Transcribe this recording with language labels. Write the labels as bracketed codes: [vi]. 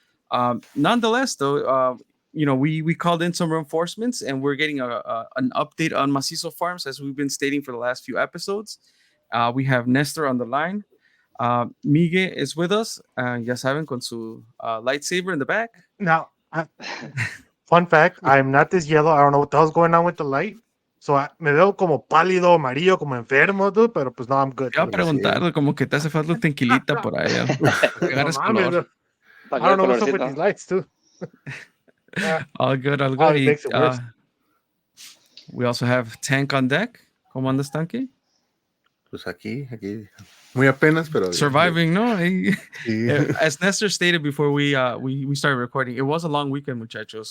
[en] So nonetheless, though, we called in some reinforcements and we're getting an update on Macizo Farms as we've been stating for the last few episodes. We have Nestor on the line. Miguel is with us. [es] Ya saben, con su [en] lightsaber in the back. Now, fun fact, I'm not this yellow. I don't know what the hell's going on with the light. [es] So, me veo como pálido, amarillo, como enfermo, dude, pero pues no, [en] I'm good. [es] Te voy a preguntar, como que te hace falta un tequilita por ahí. Agarras color. [en] I don't know what's up with these lights, too. All good. It makes it worse. We also have Tank on deck. [es] ¿Cómo andas, Tanque? Pues aquí. Muy apenas, pero... [en] Surviving, no? As Nestor stated before we started recording, it was a long weekend, muchachos.